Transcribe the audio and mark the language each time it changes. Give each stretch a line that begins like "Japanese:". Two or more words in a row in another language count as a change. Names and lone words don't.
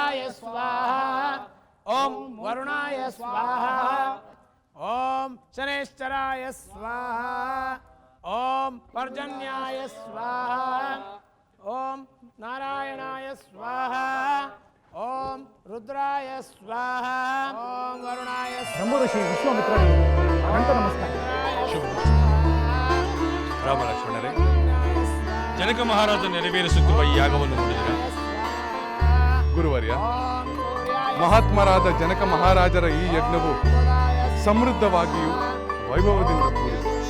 Sanskrit: स्वाहा ओम वरुणाय स्वाहा ओम शनेश्चराय स्वाहा ओम पर्जन्याय स्वाहा ओम नारायणाय स्वाहा ओम रुद्राय स्वाहा ओम वरुणाय
Kannada: ಋಷಿ ವಿಶ್ವಾಮಿತ್ರರಿಗೆ ಅನಂತ ನಮಸ್ಕಾರ. ರಾಮ ಲಕ್ಷ್ಮಣರೇ, ಜನಕ ಮಹಾರಾಜ ನೆರವೇರಿಸುತ್ತಿರುವ ಈ ಯಾಗವನ್ನು ನೋಡಿದರೆ ಗುರುವರ್ಯ, ಮಹಾತ್ಮರಾದ ಜನಕ ಮಹಾರಾಜರ ಈ ಯಜ್ಞವು ಸಮೃದ್ಧವಾಗಿಯೂ ವೈಭವದಿಂದ ಕೂಡಿದೆ.